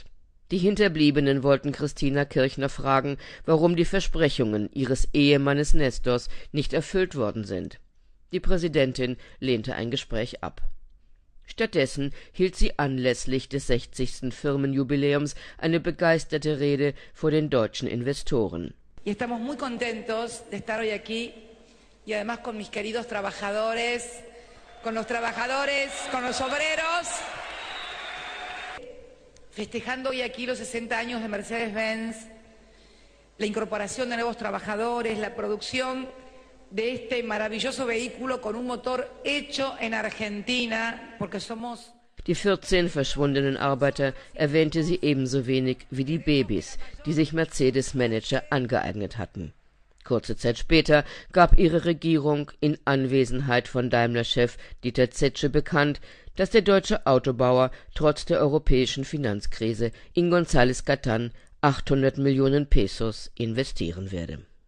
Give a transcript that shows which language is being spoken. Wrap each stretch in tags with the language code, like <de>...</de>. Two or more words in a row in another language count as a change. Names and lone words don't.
<de>Die Hinterbliebenen wollten Christina Kirchner fragen, warum die Versprechungen ihres Ehemannes Nestors nicht erfüllt worden sind. Die Präsidentin lehnte ein Gespräch ab. Stattdessen hielt sie anlässlich des 60. Firmenjubiläums eine begeisterte Rede vor den deutschen Investoren.</de> <es>Y estamos muy contentos de estar hoy aquí y además con mis queridos trabajadores, con los obreros, festejando hoy aquí los 60 años de Mercedes-Benz, la incorporación de nuevos trabajadores, la producción de este maravilloso vehículo con un motor hecho en Argentina, porque somos...</es> <de>Die 14 verschwundenen Arbeiter erwähnte sie ebenso wenig wie die Babys, die sich Mercedes-Manager angeeignet hatten. Kurze Zeit später gab ihre Regierung in Anwesenheit von Daimler-Chef Dieter Zetsche bekannt, dass der deutsche Autobauer trotz der europäischen Finanzkrise in González Catán 800 Millionen Pesos investieren werde.</de>